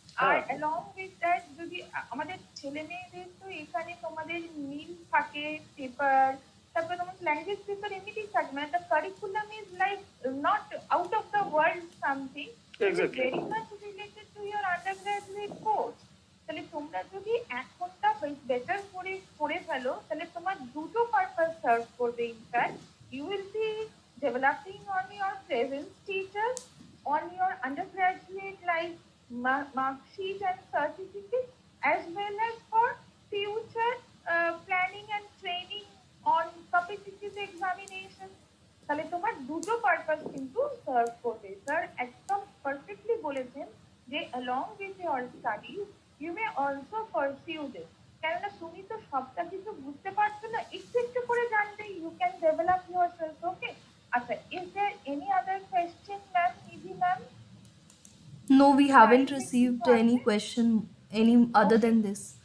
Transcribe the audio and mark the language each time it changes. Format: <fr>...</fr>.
<bn>আর along with that, যদি আমাদের ছেলে মেয়েদের তো এখানে তোমাদের মিল থাকে, পেপার, তারপরে তোমার ল্যাঙ্গুয়েজ পেপার এমনিতেই থাকে,</bn> <en>মানে the curriculum is like not out of the world something, very much related to your undergraduate course.</en> <bn>তাহলে তোমরা যদি এখনটা বেটার করে করে ফেলো, তাহলে তোমার দুটো পারপাস সার্ভ করবে।</bn> <en>In fact you will be developing on your present status, on your undergraduate like mark sheet and certificate, as well as for future planning and training on competitive examination.</en> <bn>তাহলে তোমার দুটো purpose কিন্তু serve করবে। Sir একদম perfectly বলেছেন যে</bn> <en>along with your studies you may also pursue this,</en> <bn>কেননা তুমি তো সবটা কিছু বুঝতে পারছো না, একটু একটু করে জানলে</bn> <en>you can develop yourself. Okay, আচ্ছা, is there any other question, ma'am, Nidhi ma'am? No, we haven't received any question any other than this.</en>